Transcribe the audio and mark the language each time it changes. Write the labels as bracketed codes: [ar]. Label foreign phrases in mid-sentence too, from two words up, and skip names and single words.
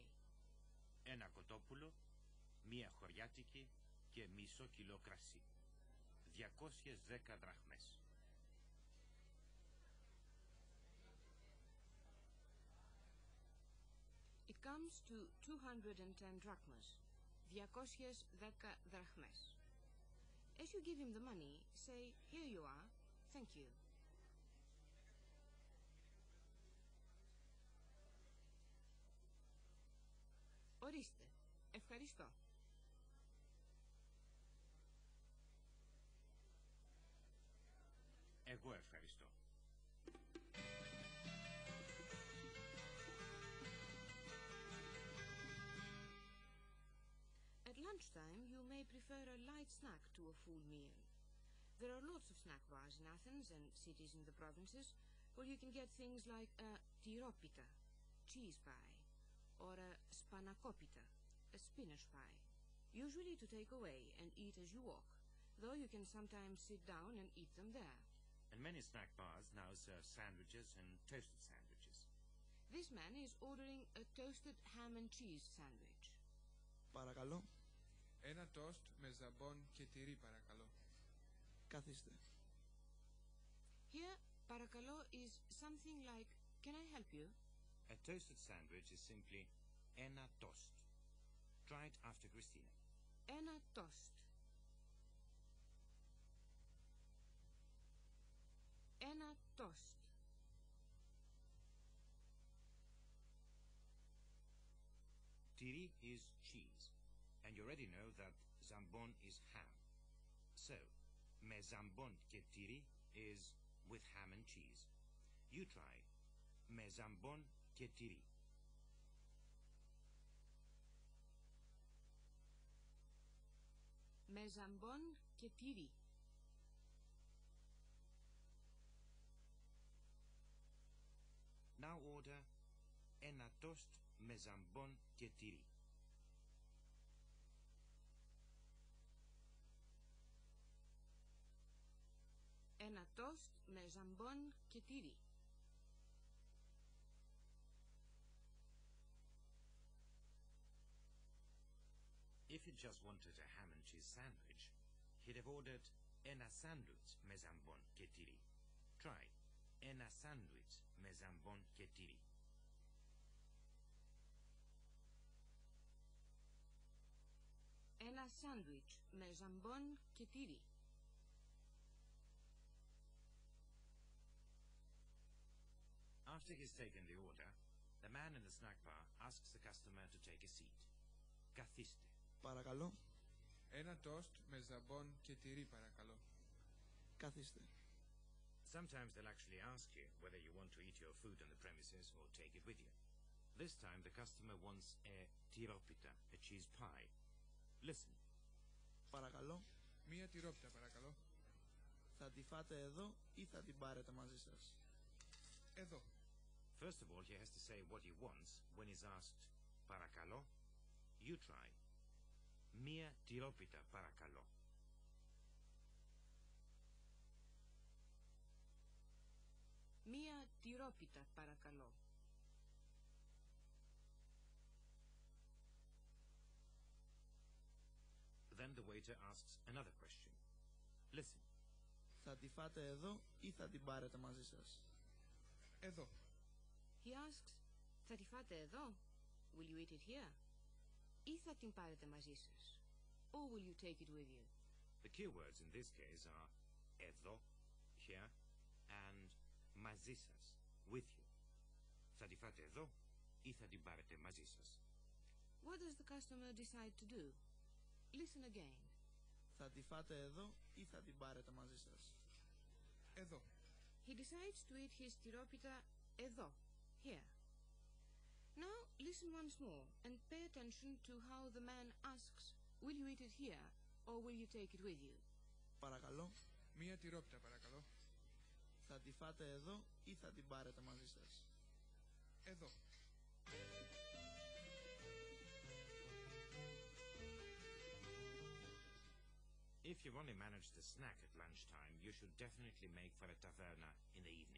[el] Ένα κοτόπουλο, μία χωριάτικη και μισό κιλό κρασί. 210 δραχμές. [en] It comes to 210 drachmas. [el] 210 δραχμές. [en] As you give him the money, say, here you are, thank you. [el] Ορίστε, ευχαριστώ. Εγώ ευχαριστώ. [en] At lunchtime, you may prefer a light snack to a full meal. There are lots of snack bars in Athens and cities in the provinces where you can get things like a tiropita, cheese pie, or a spanakopita, a spinach pie, usually to take away and eat as you walk, though you can sometimes sit down and eat them there. And many snack bars now serve sandwiches and toasted sandwiches. This man is ordering a toasted ham and cheese sandwich. [el] Παρακαλώ. Ένα τόστ με ζαμπόν και τυρί, παρακαλώ. Καθίστε. [en] Here, παρακαλώ is something like, can I help you? A toasted sandwich is simply [el] ένα toast. [en] Try it after Christina. [el] Ένα toast. Ένα toast. [en] Tiri is cheese, and you already know that zambon is ham. So, [el] με ζαμπόν και τυρί [en] is with ham and cheese. You try. [el] Με ζαμπόν και τυρί. Με ζαμπόν και τυρί. [en] Now order [el] ένα toast με ζαμπόν και τυρί. Ένα τόστ με ζαμπόν και τυρί. [en] If he just wanted a ham and cheese sandwich, he'd have ordered [el] ένα sandwich με ζαμπόν και τυρί. [en] Try. [el] Ένα sandwich με ζαμπόν και τυρί. Ένα σάντουιτς με ζαμπόν και τυρί. [en] After he's taken the order, the man in the snack bar asks the customer to take a seat. [el] Καθίστε. Παρακαλώ. Ένα τόστ με ζαμπόν και τυρί, παρακαλώ. Καθίστε. [en] Sometimes they'll actually ask you whether you want to eat your food on the premises or take it with you. This time the customer wants a tiropita, a cheese pie. Listen. [el] Παρακαλώ. Μία τυρόπιτα, παρακαλώ. Θα τη φάτε εδώ ή θα την πάρετε μαζί σας? Εδώ. [en] First of all, he has to say what he wants when he's asked παρακαλώ. You try. [el] Μία τυρόπιτα, παρακαλώ. Μία τυρόπιτα, παρακαλώ. [en] Then the waiter asks another question. Listen. [el] Θα τη φάτε εδώ ή θα την πάρετε μαζί σας? Εδώ. [en] He asks, [el] θα τη φάτε εδώ? [en] Will you eat it here? [el] Ή θα την πάρετε μαζί σας? [en] Or will you take it with you? The key words in this case are εδώ, here, and [el] μαζί σας, [en] with you. [el] Θα τη φάτε εδώ ή θα την πάρετε μαζί σας? [en] What does the customer decide to do? Listen again. [el] Θα τη φάτε εδώ ή θα την πάρετε μαζί σας? Εδώ. [en] He decides to eat his tiropita εδώ, here. Now listen once more and pay attention to how the man asks, will you eat it here or will you take it with you? [el] Παρακαλώ. Μία τυρόπιτα, παρακαλώ. Θα τη φάτε εδώ ή θα την πάρετε μαζί σας? Εδώ. [en] If you've only managed to snack at lunchtime, you should definitely make for a taverna in the evening.